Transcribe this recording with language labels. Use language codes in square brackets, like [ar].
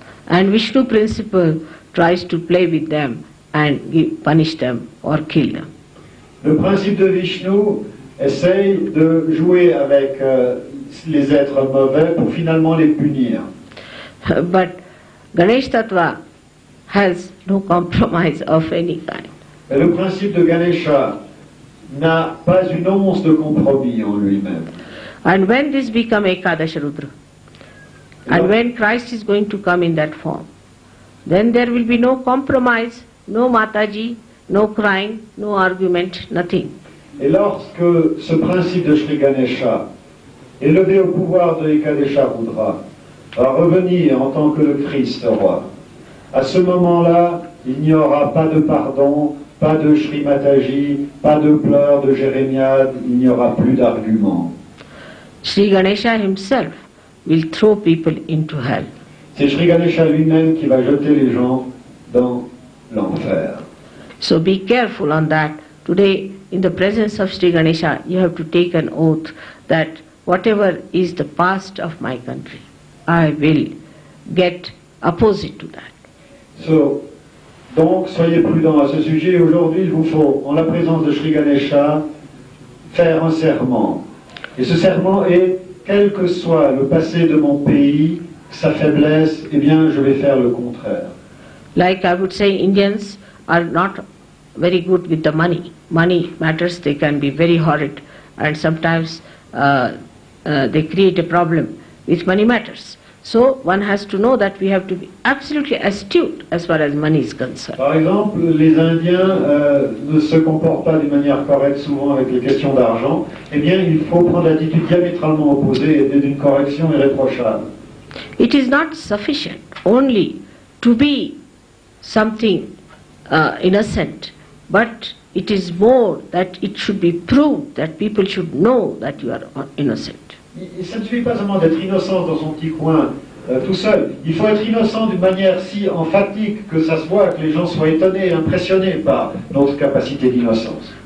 [en] And Vishnu principle tries to play with them and punish them or kill them. [fr] Le principe de Vishnu essaye de jouer avec les êtres mauvais pour finalement les punir. [en] But Ganesh Tattva has no compromise of any kind. [fr] Et le principe de Ganesha n'a pas une once de compromis en lui-même. [en] And when this become Ekadash Rudra, and when Christ is going to come in that form, then there will be no compromise, no Mataji, no crying, no argument, nothing. [fr] Et lorsque ce principe de Shree Ganesha, élevé au pouvoir de Ekadesha Rudra, va revenir en tant que le Christ roi, à ce moment-là, il n'y aura pas de pardon, pas de Shree Mataji, pas de pleurs, de jérémiades, il n'y aura plus d'arguments. [en] Sri Ganesha himself will throw people into hell. [fr] C'est Shree Ganesha lui-même qui va jeter les gens dans l'enfer. [en] So be careful on that. Today, in the presence of Sri Ganesha, you have to take an oath that whatever is the past of my country, I will get opposite to that. So, [fr] Donc, soyez prudents à ce sujet. Aujourd'hui, il vous faut, en la présence de Shree Ganesha, faire un serment. Et ce serment est, quel que soit le passé de mon pays, sa faiblesse, eh bien, je vais faire le contraire. [en] Like I would say, Indians are not very good with the money. Money matters, they can be very horrid, and sometimes they create a problem with money matters. So one has to know that we have to be absolutely astute as far as money is concerned. [fr] Par exemple, les Indiens ne se comportent pas d'une manière correcte souvent avec les questions d'argent. Eh bien, il faut prendre l'attitude diamétralement opposée et d'une correction irréprochable. [en] It is not sufficient only to be something innocent, but it is more that it should be proved, that people should know that you are innocent. [fr] Ça ne suffit pas seulement d'être innocent dans son petit coin tout seul. Il faut être innocent d'une manière si emphatique que ça se voit, que les gens soient étonnés et impressionnés par notre capacité d'innocence.